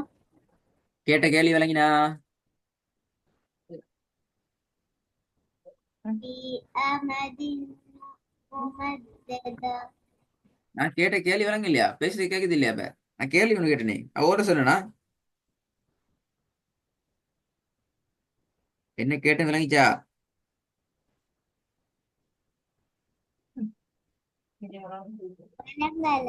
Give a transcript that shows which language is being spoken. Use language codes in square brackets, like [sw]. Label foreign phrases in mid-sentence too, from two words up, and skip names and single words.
[ta] கேட்ட கேள்வி விளங்கினா? [ar] في أمد ممددة [ta] நான் கேட்ட கேள்வி விளங்க இல்லையா? பேசுறது கேக்குது இல்லையா? அப்ப நான் கேள்வி ஒண்ணு கேட்டேனே, ஓட சொன்னா என்ன கேட்டேன் விளங்கிச்சா? விளங்கல